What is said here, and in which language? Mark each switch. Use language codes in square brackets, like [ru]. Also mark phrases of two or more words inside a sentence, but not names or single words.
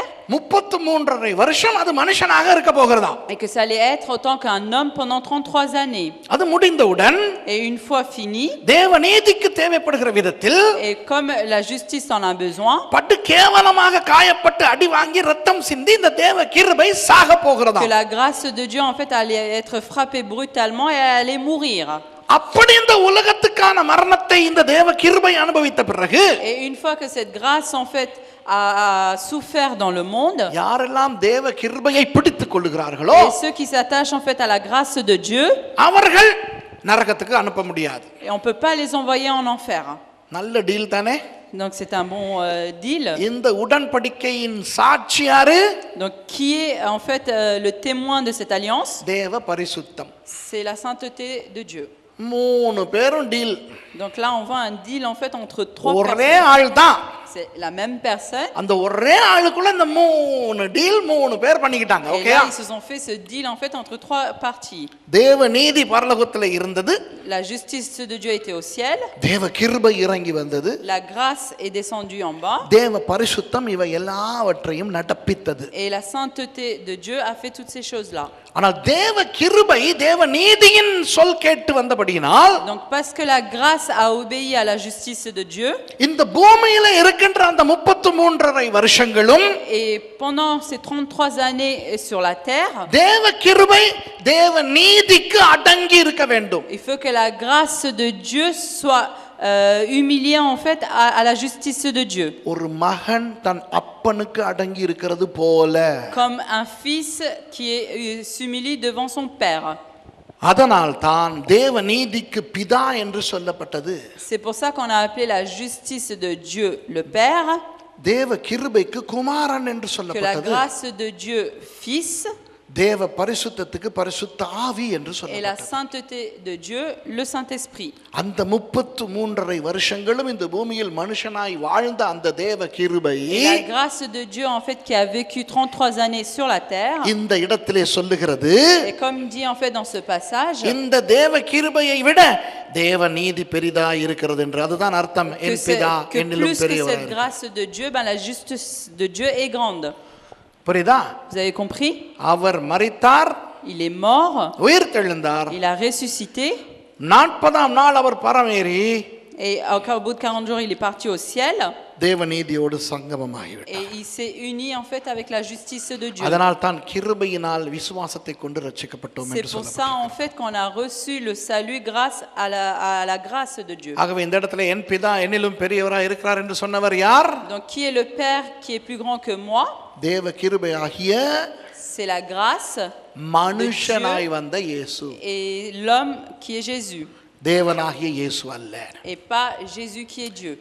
[ta] 33 வருஷம் அது மனுஷனாக இருக்க போகிறதாம். [fr] Et que ça allait être autant qu'un homme pendant 33 années. [ta] அது முடிந்தவுடன் [fr] Et une fois fini, [ta] தேவ நீதிக்கு தேவைப்படுகிற விதத்தில், [fr] et comme la justice en a besoin, [ta] பட்டு கேவலமாக காயப்பட்டு அடி வாங்கி ரத்தம் சிந்தி இந்த தேவ கிருபை சாக [fr] que [ta] போகிறதாம். [fr] la grâce de Dieu en fait allait être frappée brutalement et allait mourir. [ta] அப்படி இந்த உலகத்துக்கான மரணத்தை இந்த தேவ கிருபை அனுபவித்த பிறகு, [fr] Et une fois que cette grâce en fait a souffert dans le monde, [ta] யாரெல்லாம் தேவ கிருபையை பிடித்துக் கொள்ளுகிறார்களோ [fr] et ceux qui s'attachent en fait à la grâce de Dieu, [ta] அவர்கள் நரகத்துக்கு அனுப்ப முடியாது. [fr] et on peut pas les envoyer en enfer. [ta] நல்ல டீல் தானே? [fr] Donc c'est un bon deal. [ta] இந்த உடன்படிக்கையின் சாட்சி யாரு? [fr] Donc qui est en fait le témoin de cette alliance? [ta] தேவ பரிசுத்தம். [fr] C'est la sainteté de Dieu. [ta] 3 பேரும் டீல். [fr] Donc là on voit un deal en fait entre 3 [ta] ஒரே [fr] personnes. [ta] ஆள் தான். [fr] C'est la même personne. [ta] அந்த ஒரே ஆளுக்குள்ள இந்த 3 டீல் 3 பேர் பண்ணிக்கிட்டாங்க. [fr] Et [ta] ஓகேயா? [fr] là ils se sont fait ce deal en fait entre 3 parties. [ta] தேவ நீதி பரலோகத்துல இருந்தது. [fr] La justice de Dieu était au ciel. [ta] தேவ கிருபை இறங்கி வந்தது. [fr] La grâce est descendue en bas. [ta] தேவ பரிசுத்தம் இவை எல்லாவற்றையும் நடப்பித்தது. [fr] Et la sainteté de Dieu a fait toutes ces choses-là. [ta] ஆனால் தேவ கிருபை தேவ நீதியின் சொல் கேட்டு வந்தபடியினால், [fr] Donc parce que la grâce a obéi à la justice de Dieu, [ta] இந்த பூமியில இருக்கிற நடக்கின்ற அந்த 33.5 வருஷங்களும் [fr] Et pendant ces 33 années sur la terre, [ta] தேவ கிருபை தேவ நீதிக்கு அடங்கி இருக்க வேண்டும். [fr] il faut que la grâce de Dieu soit humiliée en fait à la justice de Dieu. [ta] ஒரு மகன் தன் அப்பனுக்கு அடங்கி இருக்கிறது போல. [fr] Comme un fils qui s'humilie devant son père. [ta] அதனால் தான் தேவ நீதிக்கு பிதா என்று சொல்லப்பட்டது. [fr] C'est pour ça qu'on a appelé la justice de Dieu le Père, [ta] தேவ கிருபைக்கு குமாரன் என்று [fr] que la [ta] சொல்லப்பட்டது. [fr] grâce de Dieu Fils [ta] தேவ பரிசுத்தத்துக்கு பரிசுத்த ஆவி என்று [fr] et la [ta] சொல்லப்பட்டது. [fr] sainteté de Dieu le Saint-Esprit. [ta] அந்த 33.5 வருஷங்களும் இந்த பூமியில் மனுஷனாய் வாழ்ந்த அந்த தேவ கிருபை [fr] Et la grâce de Dieu en fait qui a vécu 33 années sur la terre. [ta] இந்த இடத்திலே சொல்லுகிறது, [fr] Et comme dit en fait dans ce passage, [ta] இந்த தேவ கிருபையை விட தேவ நீதி பெரிதாய் இருக்கிறது என்று. அதுதான் அர்த்தம். [fr] que, [ta] என் பிதா [fr] que [ta] என்னிலும் [fr] plus que [ta] பெரியவர். [fr] cette grâce de Dieu, ben, la justice de Dieu est grande. [ta] புரியுதா? [fr] Vous avez compris? [ta] அவர் மரித்தார், [fr] Il est mort, [ta] உயிர் தெழுந்தார். [fr] il a ressuscité, [ta] 40ஆம் நாள் அவர் பரமேறி [fr] et au bout de 40 jours, il est parti au ciel. [ta] தேவ நீதியோடு சங்கமமாகிவிட்டார். [fr] Et il s'est uni en fait avec la justice de Dieu. [ta] அதனால் தான் கிருபையினால் விசுவாசத்தை கொண்டு ரட்சிக்கப்பட்டோம் [fr] C'est [ta] என்று [fr] pour [ta] சொல்லப்பட்டது. [fr] ça en fait qu'on a reçu le salut grâce à la grâce de Dieu. [ta] ஆகவே இந்த இடத்துல என் பிதா என்னிலும் பெரியவராய் இருக்கிறார் என்று சொன்னவர் யார்? [fr] Donc qui est le Père qui est plus grand que moi? [ta] தேவ கிருபையாகிய [fr] C'est la grâce [ta] மனுஷனாய் வந்த இயேசு. [fr] et l'homme qui est Jésus. [ta] தேவனாகிய இயேசு அல்ல. [fr] Et pas Jésus qui est Dieu.